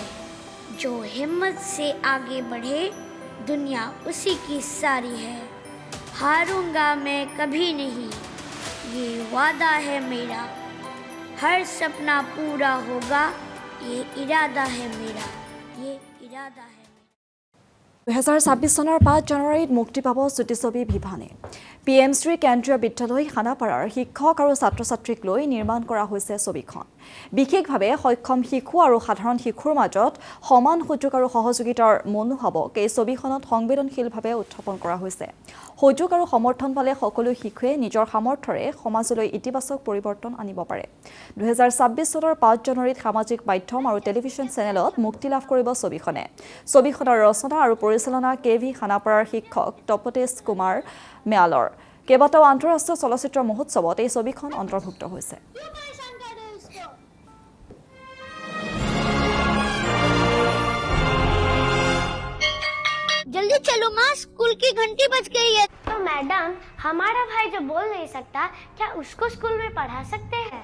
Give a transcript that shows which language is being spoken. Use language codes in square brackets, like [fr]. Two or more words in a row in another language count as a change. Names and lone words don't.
[hi] जो हिम्मत से आगे बढ़े, दुनिया उसी की सारी है। हारूंगा मैं कभी नहीं, ये वादा है मेरा। हर सपना पूरा होगा, ये इरादा है मेरा, ये इरादा है। [as] 2026 চনৰ 5 জানুৱাৰীত মুক্তি পাব ছুটি ছবি বিভানে। PM শ্ৰী কেন্দ্ৰীয় বিদ্যালয় খানাপাৰাৰ শিক্ষক আৰু ছাত্ৰ ছাত্ৰীক লৈ নিৰ্মাণ কৰা হৈছে ছবিখন। বিশেষভাৱে সক্ষম শিশু আৰু সাধাৰণ শিশুৰ মাজত সমান সুযোগ আৰু সহযোগিতাৰ মনোভাৱক এই ছবিখনত সংবেদনশীলভাৱে উত্থাপন কৰা হৈছে। সুযোগ আৰু সমৰ্থন পালে সকলো শিশুৱে নিজৰ সামৰ্থ্যৰে সমাজলৈ ইতিবাচক পৰিৱৰ্তন আনিব পাৰে। 2026 চনৰ 5 জানুৱাৰীত সামাজিক মাধ্যম আৰু টেলিভিছন চেনেলত মুক্তি লাভ কৰিব ছবিখনে। ছবিখনৰ ৰচনা আৰু পৰিচালনা KV খানাপাৰাৰ শিক্ষক তপতেশ কুমাৰ মেৱালৰ। কেইবাটাও আন্তঃৰাষ্ট্ৰীয় চলচ্চিত্ৰ মহোৎসৱত এই ছবিখন অন্তৰ্ভুক্ত হৈছে। [hi] जल्दी चलो माँ, स्कूल की घंटी बज गई है। तो मैडम, हमारा भाई जो बोल नहीं सकता, क्या उसको स्कूल में पढ़ा सकते हैं?